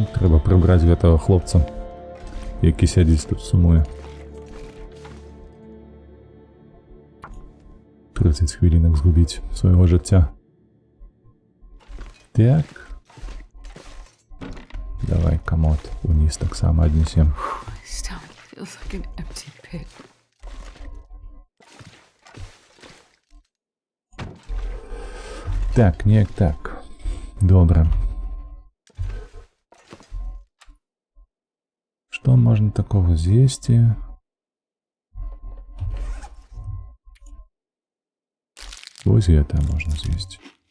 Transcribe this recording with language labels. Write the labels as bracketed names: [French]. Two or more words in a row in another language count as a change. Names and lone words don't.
[Belarusian] Трэба прыбраць гэтага хлопца, які сядзіць тут, сумуе. 30 хвілінок згубіць свайго жыцця. Так. Давай камод уніз таксама аднесем. [English] My stomach feels like an empty pit. [Belarusian] Так, неяк так. Добра. Што можна такого з'есці? Вось гэта можна з'есці.